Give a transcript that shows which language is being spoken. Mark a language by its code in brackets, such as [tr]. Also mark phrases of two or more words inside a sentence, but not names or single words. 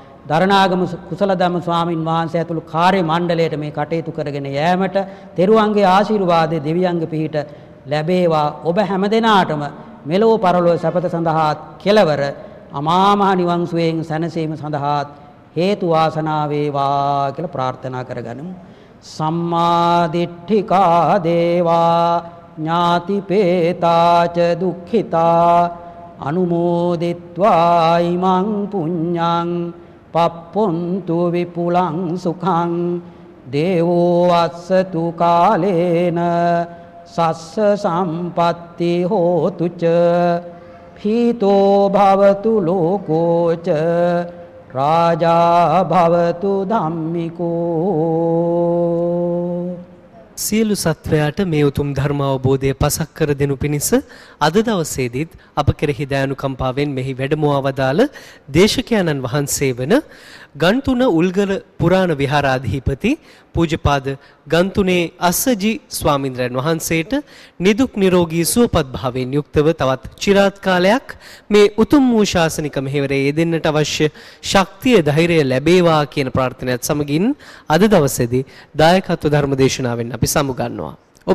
[si] දරණාගම කුසලධම්ම ස්වාමින් වහන්සේ ඇතුළු කාර්ය මණ්ඩලයට මේ කටයුතු කරගෙන යෑමට තෙරුවන්ගේ ආශිර්වාදයේ දෙවියන්ගේ පිහිට ලැබේවා. ඔබ හැමදෙනාටම මෙලොව පරලොව සැපත සඳහා කෙලවර අමා මහ නිවන් සුවයෙන් සැනසීම සඳහා හේතු වාසනා වේවා කියලා ප්‍රාර්ථනා කරගනිමු. [pi] සම්මා දිට්ඨිකා දේවා ඥාතිපේතාච දුක්ඛිතා අනුමෝදිත්වා ඉමං පුඤ්ඤං පප්පොන්තු විපුලං සුඛං දේවෝ අස්සතු කාලේන සස්ස සම්පත්ති හෝතු ච පීතෝ භවතු ලෝකෝච රාජා භවතු ධම්මිකෝ. [si] සියලු සත්වයාට මේ උතුම් ධර්ම අවබෝධය පසක් කර දෙනු පිණිස අද දවසේදීත් අප කෙරෙහි දයානුකම්පාවෙන් මෙහි වැඩමවා වදාළ දේශකයන්න් වහන්සේ වන ගන්තුන උල්ගල පුරාණ විහාරාධිපති පූජ්‍යපාද ගන්තුනේ අස්සජි ස්වාමින්ද්‍රයන් වහන්සේට නිදුක් නිරෝගී සුවපත් භාවයෙන් යුක්තව තවත් চিරාත් කාලයක් මේ උතුම් වූ ශාසනික මෙහෙවරේ යෙදෙන්නට අවශ්‍ය ශක්තිය ධෛර්යය ලැබේවා කියන ප්‍රාර්ථනාවත් සමගින් අද දවසේදී දායකත්ව ධර්ම දේශනාවෙන් අපි සමුගන්නවා.